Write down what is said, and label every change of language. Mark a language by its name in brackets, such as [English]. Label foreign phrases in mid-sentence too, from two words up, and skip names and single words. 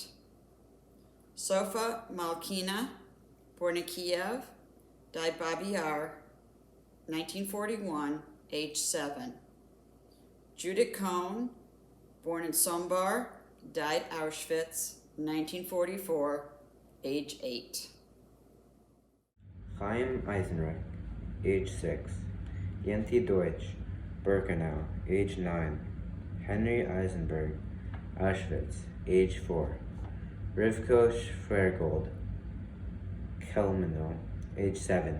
[English] Sofa Malkina, born in Kiev, died Babi Yar, 1941, age 7. Judith Cohn, born in Sombar, died Auschwitz, 1944, age 8. Chaim Eisenreich, age 6. Yenti Deutsch, Birkenau, age 9. Henry Eisenberg, Auschwitz, age 4. Rivko Schwergold, Kelmino, age 7.